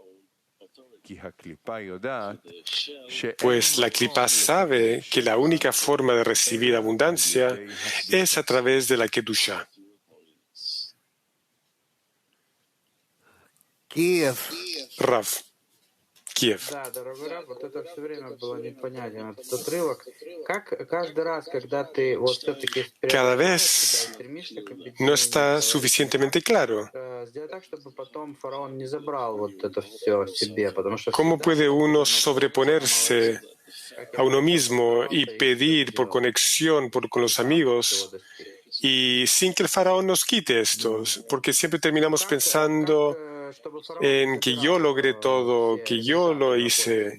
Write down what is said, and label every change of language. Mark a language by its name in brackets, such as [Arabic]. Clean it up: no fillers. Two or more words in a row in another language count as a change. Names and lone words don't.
[Spanish] Pues la Klipa sabe que la única forma de recibir abundancia es a través de la Kedusha. Rav, Kiev. [Russian] Да, дорогой Раб, вот это все время было непонятен этот отрывок. Как каждый раз, когда ты вот все-таки [Spanish] Cada vez [Russian] стремишься к [Spanish] no está suficientemente claro. [Russian] сделать так, чтобы потом фараон не забрал вот это все себе, потому что [Spanish] ¿Cómo puede uno sobreponerse a uno mismo y pedir por conexión con los amigos y sin que el faraón nos quite esto? Porque siempre terminamos pensando en que yo logré todo, que yo lo hice.